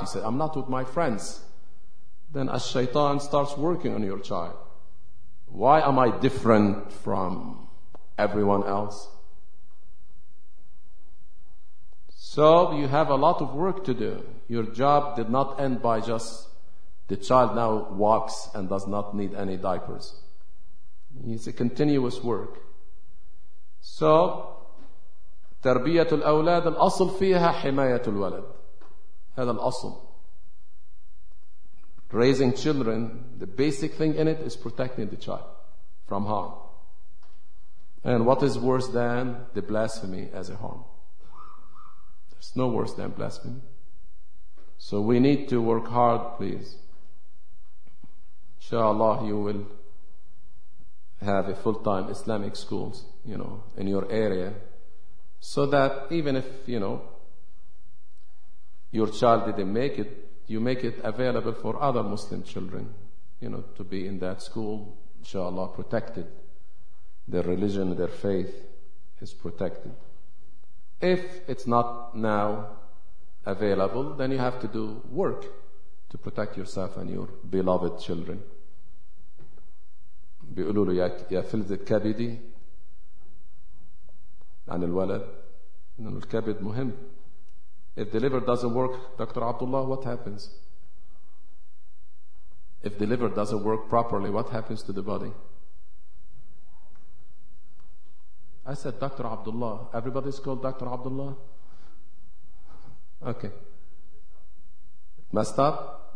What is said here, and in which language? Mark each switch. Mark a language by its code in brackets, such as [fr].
[en] He said, I'm not with my friends. Then as shaitan starts working on your child, why am I different from everyone else? So you have a lot of work to do. Your job did not end by just the child now walks and does not need any diapers. It's a continuous work. [ar] So تربية الأولاد الأصل فيها حماية الولد. هذا الأصل. [en] Raising children, the basic thing in it is protecting the child from harm. And what is worse than the blasphemy as a harm? There's no worse than blasphemy. So we need to work hard, please. InshaAllah, you will have a full-time Islamic schools, you know, in your area. So that even if, you know, your child didn't make it, you make it available for other Muslim children, you know, to be in that school, inshallah, protected, their religion, their faith. is protected. If it's not now available, then you have to do work to protect yourself and your beloved children. [ar] بيقولوا له يا فلذة كبدي عن الولد, إنه الكبد مهم. [en] If the liver doesn't work, Dr. Abdullah, what happens? If the liver doesn't work properly, what happens to the body? I said, Dr. Abdullah. Everybody's called Dr. Abdullah? Okay. Messed up?